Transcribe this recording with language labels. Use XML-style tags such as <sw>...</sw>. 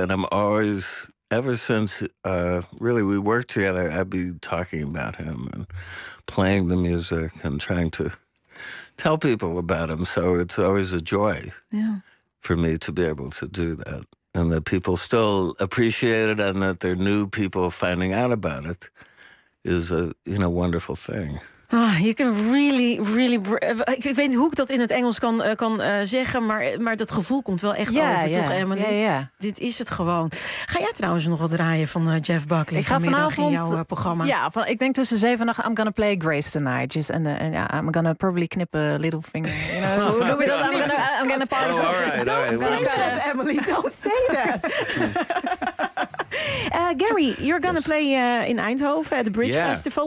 <en>And I'm always, ever since really we worked together, I'd be talking about him and playing the music and trying to tell people about him, so it's always a joy for me to be able to do that. And that people still appreciate it and that they're new people finding out about it is a, you know, wonderful thing.</en> <nl>Ah, je kan</nl> <en>really, really...</en> <nl>Ik weet niet hoe ik dat in het Engels kan zeggen, maar dat gevoel komt wel echt toch, Emma? Dit is het gewoon. Ga jij trouwens nog wat draaien van Jeff Buckley ik ga vanavond in jouw programma? Ja, ik denk tussen 7 en 8,</nl> <en>I'm gonna play Grace tonight. Just, I'm gonna probably knip a little finger. You know,</en> <nl>hoe noem je dat?</nl> <en>I'm gonna part of it. Don't say that, Emily. Gary, you're gonna play in Eindhoven at the Bridge Festival.</en>